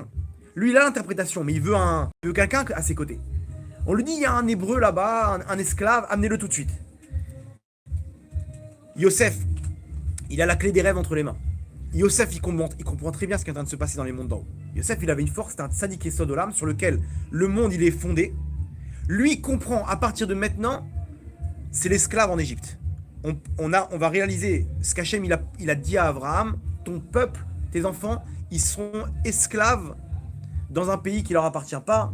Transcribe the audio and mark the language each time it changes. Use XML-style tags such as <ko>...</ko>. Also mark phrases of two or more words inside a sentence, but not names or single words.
<fr>Lui, il a l'interprétation, mais il veut quelqu'un à ses côtés. On lui dit, il y a un hébreu là-bas, un esclave, amenez-le tout de suite. Yosef, il a la clé des rêves entre les mains. Yosef, il comprend très bien ce qui est en train de se passer dans les mondes d'en haut. Yosef, il avait une force, c'est un</fr> <he>צדיק יסוד עולם</he> <fr>sur lequel le monde, il est fondé. Lui, il comprend, à partir de maintenant, c'est l'esclave en Égypte. On va réaliser ce qu'Hachem, il a dit à Abraham, ton peuple, tes enfants, ils seront esclaves dans un pays qui leur appartient pas.</fr>